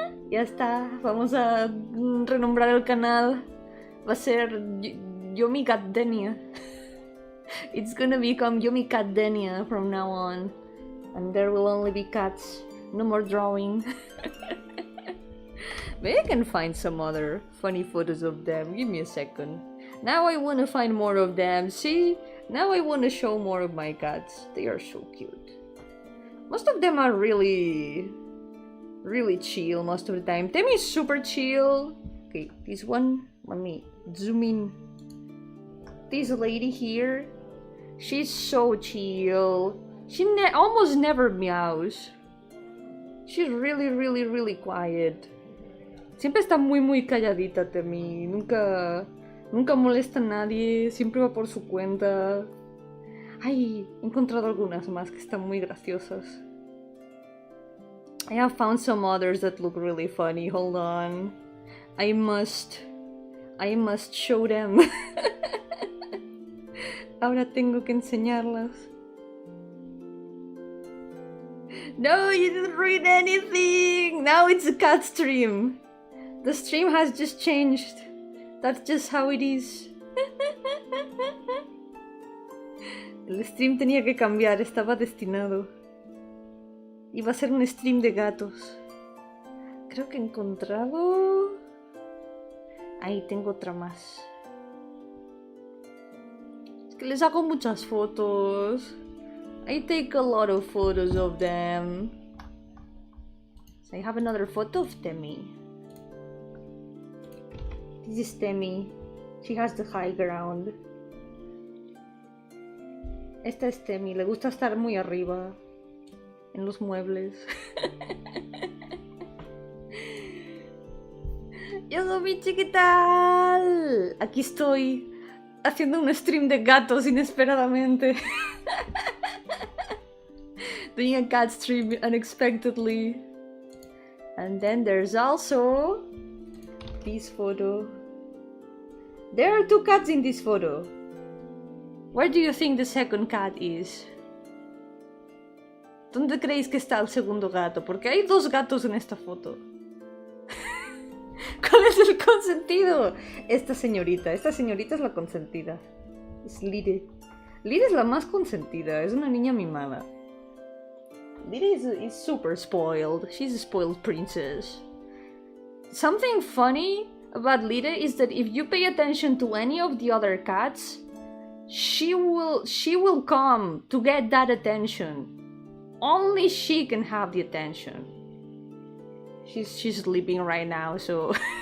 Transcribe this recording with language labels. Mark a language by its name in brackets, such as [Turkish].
[Spanish] Ya está, vamos a renombrar el canal. Va a ser Yomi Gardenia. [English] It's gonna become Yomi Gardenia from now on. And there will only be cats. No more drawing. Maybe I can find some other funny photos of them. Give me a second. Now I want to find more of them. See? Now I want to show more of my cats. They are so cute. Most of them are really chill most of the time. Temi is super chill. Okay, this one, let me zoom in. This lady here, she's so chill. She almost never meows. She's really quiet. [Spanish] Siempre está muy calladita, Temi. Nunca molesta a nadie. Siempre va por su cuenta. Ay, he encontrado algunas más que están muy graciosas. [English] I have found some others that look really funny. Hold on. I must show them. [Spanish] Ahora tengo que enseñarlas. [English] No, you didn't read anything! Now it's a cat stream. The stream has just changed. That's just how it is. [Spanish] El stream tenía que cambiar, estaba destinado. Iba a ser un stream de gatos. Creo que he encontrado... Ahí tengo otra más. Es que les hago muchas fotos. [English] I take a lot of photos of them. So I have another photo of Temi. This is Temi. She has the high ground. [Spanish] Esta es Temi. Le gusta estar muy arriba. En los muebles. Yo-hooo, ¿qué tal? Aquí estoy. Haciendo un stream de gatos inesperadamente. [English] doing a cat stream unexpectedly. And then there's also this photo. There are 2 cats in this photo. Where do you think the second cat is? [Spanish] ¿Dónde creéis que está el segundo gato? Porque hay 2 gatos en esta foto. ¿Cuál es el consentido? Esta señorita es la consentida. Es Lire. Lire es la más consentida, es una niña mimada. [English] Lire is super spoiled. She's a spoiled princess. Something funny about Lire is that if you pay attention to any of the other cats, she will come to get that attention. Only she can have the attention. She's sleeping right now, so...